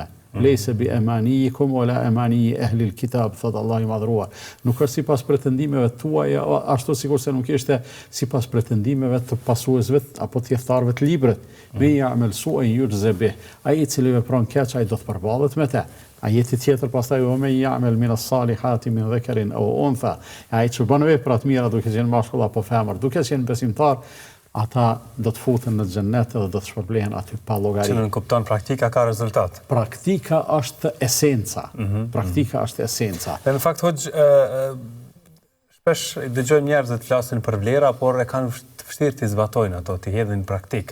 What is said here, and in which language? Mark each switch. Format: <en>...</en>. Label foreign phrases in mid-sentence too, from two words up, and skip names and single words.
<ar>ليس بأمانيكم ولا أماني أهل الكتاب,</ar> <sq>thot Allah i madhruar. Nuk është si pas pretendimeve tuaja, ashtu sikur se nuk ishte si pas pretendimeve të pasuesve apo të thjestarëve të librit.</sq> <ar>من يعمل سوءا يجز به.</ar> <sq>Ai i cili vepron keq, ai do të përballet me të. Ajeti tjetër pastaj</sq> <ar>و من يعمل من الصالحات من ذكر أو أنثى.</ar> <sq>Ai që bën vepra të mira duke qenë mashkull apo femër, duke qenë besimtar, ata do të futen në xhennet dhe do të shpërblehen aty pa llogari. Që në kupton praktika ka rezultat. Praktika është esenca. Praktika është esenca. Dhe në fakt hoxh, shpesh dëgjojmë njerëz të flasin për vlera, por e kanë të vështirë të zbatojnë ato, të hedhin në praktik.</sq>